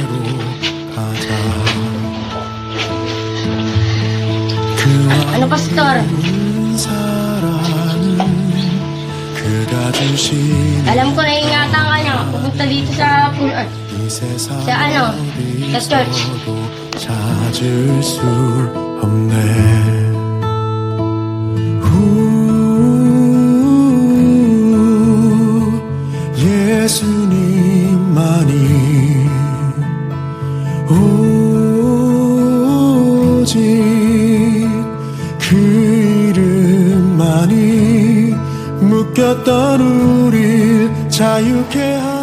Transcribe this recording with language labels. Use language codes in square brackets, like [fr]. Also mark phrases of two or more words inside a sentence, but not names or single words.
[tl] Pastor? Alam ko na ingatan ka niya pupunta dito sa sa church. [ko] 찾을 수 없네. 예수님만이 오직 그 이름만이 묶였던 우릴 자유케 하는